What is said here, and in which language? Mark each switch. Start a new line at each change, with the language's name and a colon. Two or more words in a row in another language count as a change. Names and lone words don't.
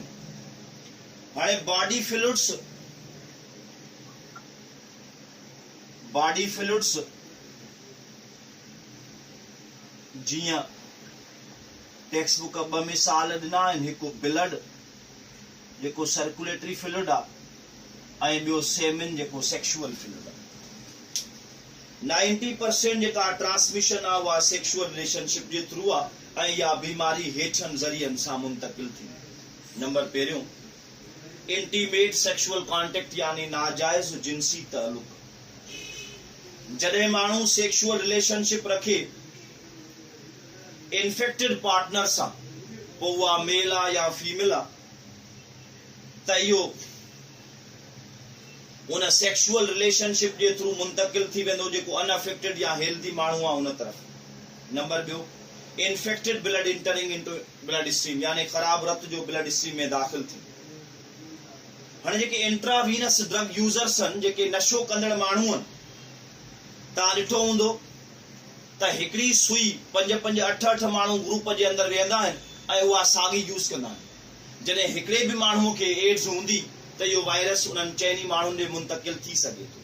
Sindhi: हाणे
English: body fluids
Sindhi: जीअं
English: text book
Sindhi: 2 मिसाल ॾिना आहिनि, हिकु ब्लड जेको
English: circulatory fluid
Sindhi: आहे ऐं ॿियो सेमिन जेको
English: sexual fluid
Sindhi: आहे। 90% जेका ट्रांसमिशन आहे उहा
English: sexual relationship
Sindhi: जे थ्रू आहे ऐं इहा बीमारी हेठनि ज़रियनि सां मुंतकिल थी। नंबर पहिरियों
English: intimate sexual contact
Sindhi: यानी नाजायज़ जिनसी ताल्लुक। जॾहिं माण्हू
English: sexual relationship
Sindhi: रखे
English: infected partner
Sindhi: सां, पोइ उहा मेल आहे या फीमेल आहे, त इहो उन
English: sexual relationship
Sindhi: जे थ्रू मुंतकिल थी वेंदो जेको अनअफेक्टेड या हेल्दी माण्हू आहे उन तरफ़। नंबर ॿियो
English: infected blood entering into blood stream
Sindhi: यानी ख़राब रत जो
English: blood stream
Sindhi: में दाख़िल थी। हाणे जेके
English: intravenous drug users
Sindhi: आहिनि, जेके नशो कंदड़ माण्हू आहिनि, तव्हां ॾिठो हूंदो त हिकिड़ी सुई 5-5, 8-8 माण्हू ग्रुप जे अंदरि वेहंदा आहिनि ऐं उहा साॻी यूज़ कंदा आहिनि। जॾहिं हिकिड़े बि माण्हूअ खे एड्स हूंदी त इहो वायरस उन्हनि चइनी माण्हुनि ॾे मुंतकिल थी सघे थो।